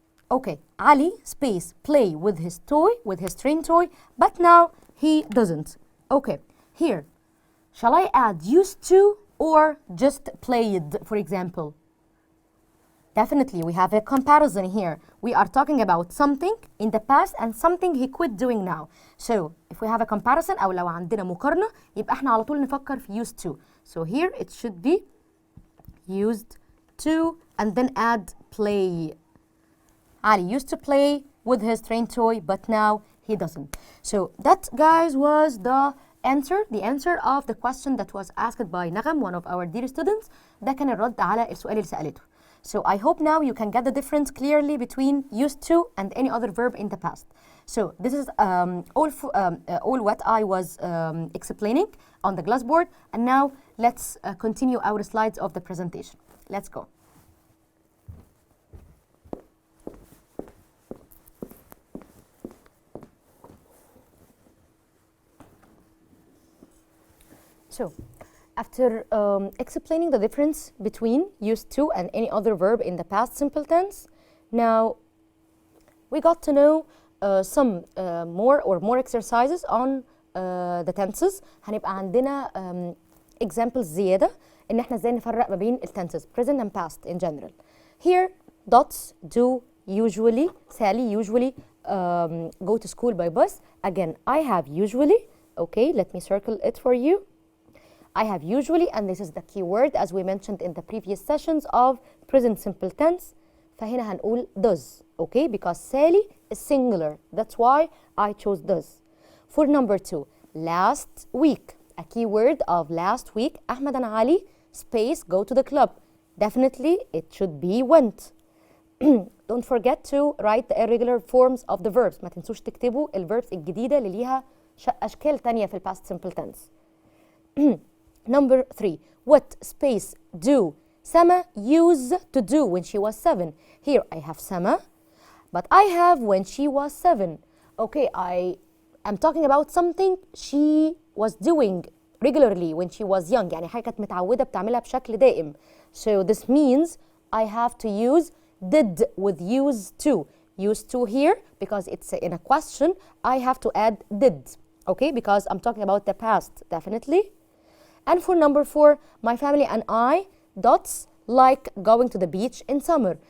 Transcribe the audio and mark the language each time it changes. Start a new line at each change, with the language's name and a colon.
English: Okay, Ali space play with his toy, with his train toy, but now he doesn't. Okay, here, shall I add used to or just played, for example? Definitely, we have a comparison here. We are talking about something in the past and something he quit doing now. So, if we have a comparison
Arabic: أو لو عندنا مقارنة يبقى احنا على طول نفكر في used to.
English: So here it should be used to and then add play. Ali used to play with his train toy, but now he doesn't. So that, guys, was the answer of the question that was asked by نغم, one of our dear students.
Arabic: ده كان الرد على السؤال اللي سألته.
English: So I hope now you can get the difference clearly between used to and any other verb in the past. So this is all what I was explaining on the glassboard, and now let's continue our slides of the presentation. Let's go. So after explaining the difference between used to and any other verb in the past simple tense, now we got to know some more exercises on the tenses.
Arabic: هنبقى عندنا examples زيادة إن إحنا إزاي نفرق ما بين
English: tenses present and past in general. Here dots do usually, Sally usually go to school by bus. Again, I have usually. Okay, let me circle it for you. I have usually, and this is the key word as we mentioned in the previous sessions of present simple tense.
Arabic: فهنا هنقول
English: does, okay, because Sally is singular. That's why I chose does. For number 2, last week. A key word of last week. Ahmed and Ali space go to the club. Definitely it should be went. Don't forget to write the irregular forms of the verbs.
Arabic: ما تنسوش تكتبوا الverbs الجديدة اللي ليها أشكال تانية في
English: past simple tense. Number 3, what space do Sama used to do when she was 7? Here I have Sama, but I have when she was 7. Okay, I am talking about something she was doing regularly when she was young.
Arabic: يعني حاجة كانت متعودة بتعملها بشكل دائم.
English: So this means I have to use did with used to. Used to here, because it's in a question, I have to add did. Okay, because I'm talking about the past, definitely. And for number 4, my family and I dots like going to the beach in summer.